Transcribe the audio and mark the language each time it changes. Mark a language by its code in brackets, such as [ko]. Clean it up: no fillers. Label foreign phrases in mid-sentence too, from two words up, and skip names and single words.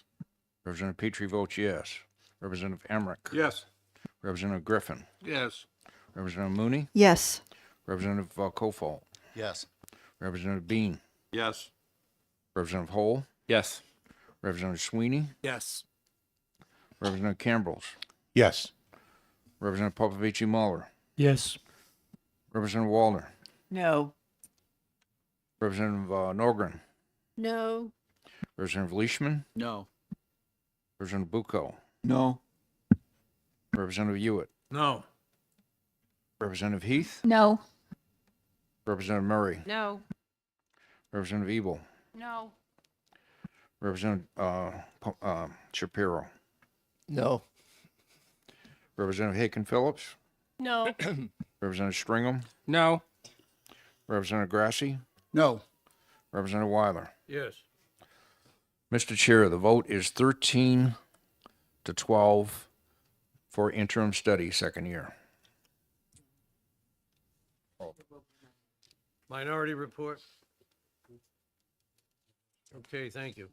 [en] Representative Petrie votes yes. Representative Emmerich. Yes. Representative Griffin. Yes. Representative Mooney. Yes. Representative Kofal. Yes. Representative Bean. Yes. Representative Hall. Yes. Representative Sweeney. Yes. Representative Campbells. Yes. Representative Popovici Muller. Yes. Representative Wallner. No. Representative Norgren. No. Representative Leishman. No. Representative Bucco. No. Representative Hewitt. No. Representative Heath. No. Representative Murray. No. Representative Ebel. No. Representative Shapiro. No. Representative Haken Phillips. No. Representative Stringham. No. Representative Grassi. No. Representative Weiler. Yes. Mr. Chair, the vote is 13 to 12 for interim study second year. Minority report? Okay, thank you.